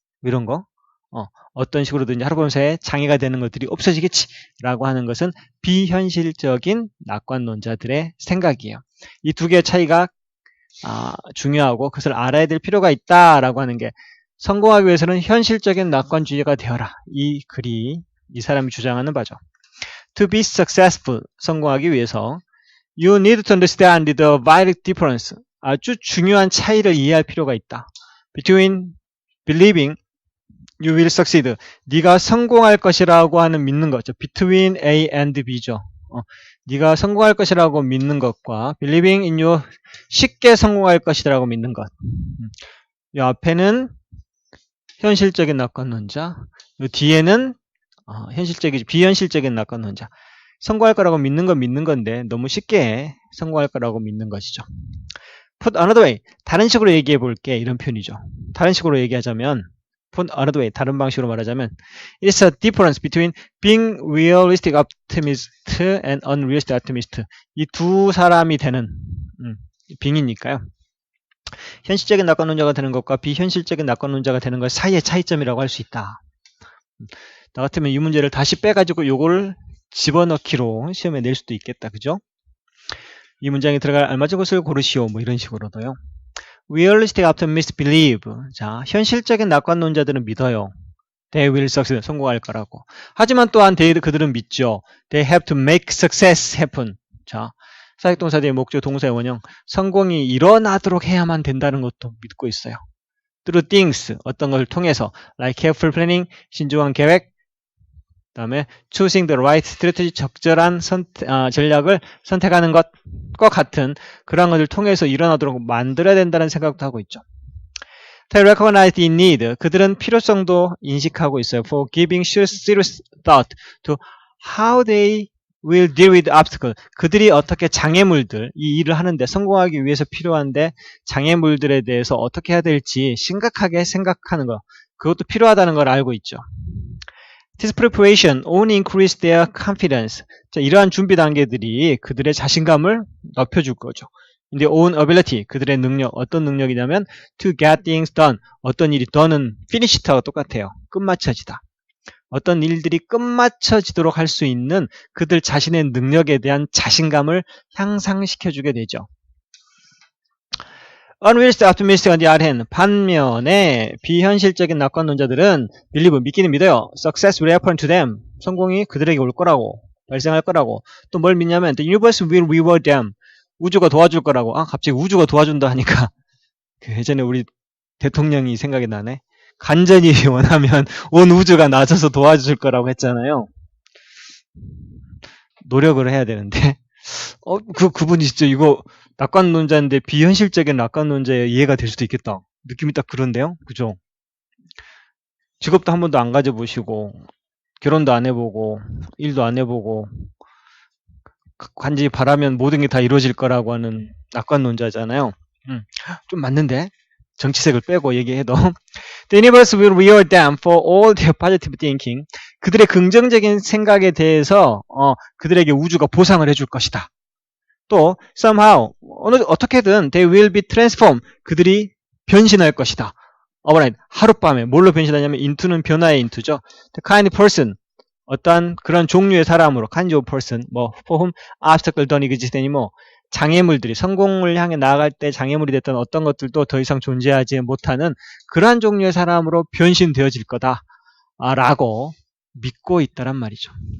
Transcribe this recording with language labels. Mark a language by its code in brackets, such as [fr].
[ko] 이런 거 어떤 식으로든 하룻밤 사이에 장애가 되는 것들이 없어지겠지 라고 하는 것은 비현실적인 낙관론자들의 생각이에요. 이 두 개의 차이가 중요하고 그것을 알아야 될 필요가 있다라고 하는 게 성공하기 위해서는 현실적인 낙관주의가 되어라. 이 글이 이 사람이 주장하는 바죠. [en] To be successful, [ko] 성공하기 위해서 [en] You need to understand the vital difference. [ko] 아주 중요한 차이를 이해할 필요가 있다. [en] Between believing you will succeed. [ko] 네가 성공할 것이라고 하는 믿는 거죠. [en] Between A and B [ko] 죠. 네가 성공할 것이라고 믿는 것과 [en] believing in you [ko] 쉽게 성공할 것이라고 믿는 것. 이 앞에는 현실적인 낙관론자, 이 뒤에는 비현실적인 낙관론자. 성공할 거라고 믿는 건 믿는 건데 너무 쉽게 성공할 거라고 믿는 것이죠. [en] Put another way. [ko] 다른 식으로 얘기해 볼게. 이런 표현이죠. 다른 식으로 얘기하자면 [en] Put another way. [ko] 다른 방식으로 말하자면 [en] It's a difference between being realistic optimist and unrealistic optimist. [ko] 이 두 사람이 되는 빙이니까요. 현실적인 낙관론자가 되는 것과 비현실적인 낙관론자가 되는 것 사이의 차이점이라고 할 수 있다. 나 같으면 이 문제를 다시 빼가지고 요거를 집어넣기로 시험에 낼 수도 있겠다. 그죠? 이 문장에 들어갈 알맞은 것을 고르시오. 뭐 이런 식으로도요. [en] Realistic optimists believe. [ko] 자, 현실적인 낙관론자들은 믿어요. [en] They will succeed. [ko] 성공할 거라고. 하지만 또한 그들은 믿죠. [en] They have to make success happen. [ko] 자, 사역동사들의 목적, 동사의 원형. 성공이 일어나도록 해야만 된다는 것도 믿고 있어요. [en] Through things. [ko] 어떤 것을 통해서. [en] Like careful planning. [ko] 신중한 계획. 다음에 [en] choosing the right strategy, [ko] 적절한 전략을 선택하는 것과 같은 그런 것을 통해서 일어나도록 만들어야 된다는 생각도 하고 있죠. [en] They recognize the need. [ko] 그들은 필요성도 인식하고 있어요. [en] For giving serious thought to how they will deal with obstacle. [ko] 그들이 어떻게 장애물들, 이 일을 하는데 성공하기 위해서 필요한데 장애물들에 대해서 어떻게 해야 될지 심각하게 생각하는 것. 그것도 필요하다는 걸 알고 있죠. [en] This preparation only increase their confidence. [ko] 자, 이러한 준비 단계들이 그들의 자신감을 높여줄 거죠. [en] In their own ability, [ko] 그들의 능력, 어떤 능력이냐면 [en] to get things done, 어떤 일이 done은 finished하고 똑같아요. [ko] 끝마쳐지다. 어떤 일들이 끝마쳐지도록 할 수 있는 그들 자신의 능력에 대한 자신감을 향상시켜주게 되죠. [en] Unrealistic optimistic on the other hand, [ko] 반면에 비현실적인 낙관론자들은 [en] believe, [ko] 믿기는 믿어요. [en] Success will happen to them. [ko] 성공이 그들에게 올 거라고, 발생할 거라고. 또 뭘 믿냐면 [en] the universe will reward them. [ko] 우주가 도와줄 거라고. 갑자기 우주가 도와준다 하니까 그 예전에 우리 대통령이 생각이 나네. 간절히 원하면 온 우주가 나서서 도와줄 거라고 했잖아요. 노력을 해야 되는데 그분이 진짜 이거 낙관론자인데 비현실적인 낙관론자에 이해가 될 수도 있겠다. 느낌이 딱 그런데요. 그죠? 직업도 한 번도 안 가져보시고 결혼도 안 해보고 일도 안 해보고 간지 바라면 모든 게 다 이루어질 거라고 하는 낙관론자잖아요. 좀 맞는데? 정치색을 빼고 얘기해도 [en] The universe will reward them for all their positive thinking. [ko] 그들의 긍정적인 생각에 대해서 그들에게 우주가 보상을 해줄 것이다. 또 [en] somehow [ko] 어떻게든 [en] they will be transformed. [ko] 그들이 변신할 것이다. [en] overnight [ko] 하룻밤에 뭘로 변신하냐면 into는 변화의 into죠. [en] The kind of person [ko] 어떠한 그런 종류의 사람으로 [en] kind of person for whom obstacle don't exist anymore. [ko] 장애물들이 성공을 향해 나아갈 때 장애물이 됐던 어떤 것들도 더 이상 존재하지 못하는 그러한 종류의 사람으로 변신되어질 거다 라고 믿고 있다란 말이죠.